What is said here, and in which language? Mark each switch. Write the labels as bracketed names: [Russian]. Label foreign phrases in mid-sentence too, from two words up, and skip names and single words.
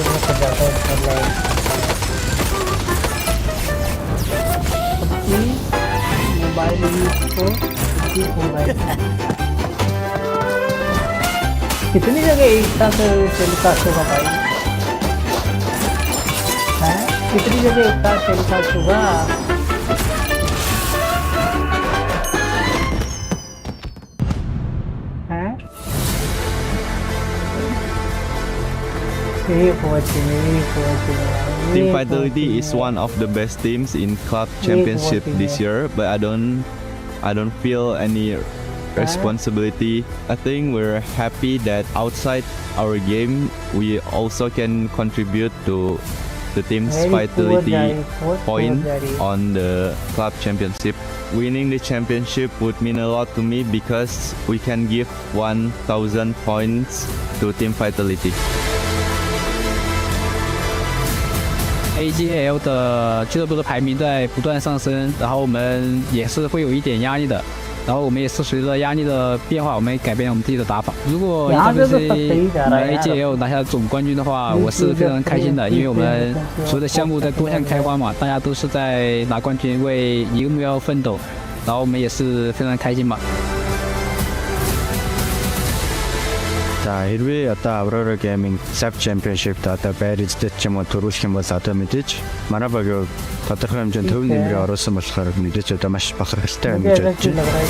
[English] mobile use [Hindi] को कितनी जगह एक साथ टेलीकास्ट होगा भाई? हैं? कितनी जगह एक साथ टेलीकास्ट होगा? हैं? [English] Team Vitality is one of the best teams in club championship this year, but I don't feel any responsibility. I think we're happy that outside our game we also can contribute to the team's vitality point on the club championship. Winning the championship would mean a lot to me because we can give 1,000 points to Team Vitality. [Chinese] AGL 的俱乐部的排名在不断上升，然后我们也是会有一点压力的，然后我们也是随着压力的变化，我们改变我们自己的打法。如果 AGL 拿下总冠军的话，我是非常开心的，因为我们所有的项目在多项开花嘛，大家都是在拿冠军为一个目标奋斗，然后我们也是非常开心嘛。 [Mongolian] За хэрвээ одоо Aurora Gaming Sub Championship-д одоо байрцдад ч юм уу төрүүлэх юм бол одоо мэдээж манай багийн тодорхой хэмжээнд төв нэмрээ оруулсан болохоор мэдээж одоо маш бахархалтай байна гэж бодож байна.